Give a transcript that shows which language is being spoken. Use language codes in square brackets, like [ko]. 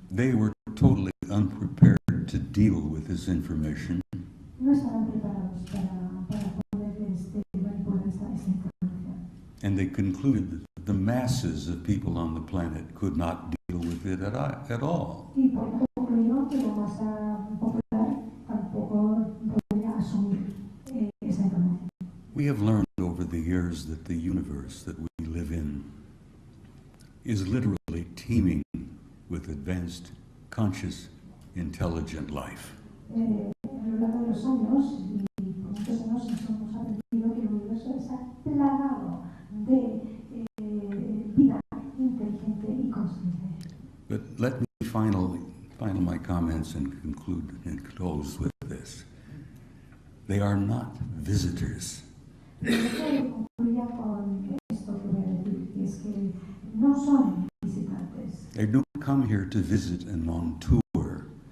[en] They were totally unprepared to deal with this information. [es] No estaban preparados para poder manipular esta información. [en] And they concluded that the masses of people on the planet could not deal with it at all. [es] Y por concluido que la masa popular tampoco podría asumir esa información. [en] We have learned over the years that the universe that we live in is literally teeming with advanced, conscious, intelligent life. [es] A lo largo de los años, y por muchos años hemos aprendido que el universo está plagado de vida inteligente y consciente. [en] But let me final my comments and conclude and close with this. They are not visitors. [es] Concluya con esto que voy a decir, y es que no son visitantes. [en] They don't come here to visit and on tour.